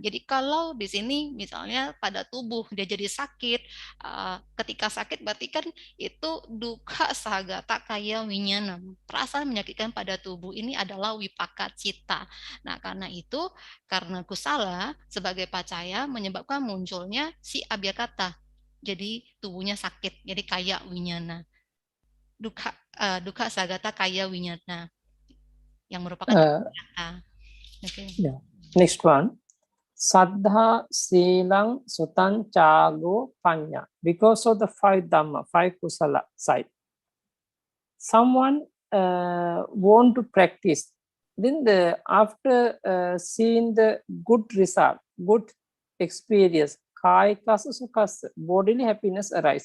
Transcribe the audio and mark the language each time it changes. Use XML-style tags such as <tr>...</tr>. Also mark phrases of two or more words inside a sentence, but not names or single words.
<id>Jadi kalau di sini misalnya pada tubuh dia jadi sakit, ketika sakit berarti kan itu</id> <pi>duka sagata kaya winyana.</pi> <id>Perasaan menyakitkan pada tubuh ini adalah</id> <pi>wipaka cita.</pi> <id>Nah karena itu, karena kusala sebagai pacaya menyebabkan munculnya si abhyakata. Jadi tubuhnya sakit, jadi</id> <pi>kaya winyana. Duka sagata kaya winyana</pi> <id>yang merupakan abhyakata.</id> <en>Okay. Yeah. Next one.</en> <pi>Saddha, Silang, Sutan, Chago, Panya.</pi> <en>Because of the 5 Dhamma, 5 Kusala side. Someone want to practice. Then after seeing the good result, good experience,</en> <pi>Kayikasa Sukhasa,</pi> <en>bodily happiness arising.</en>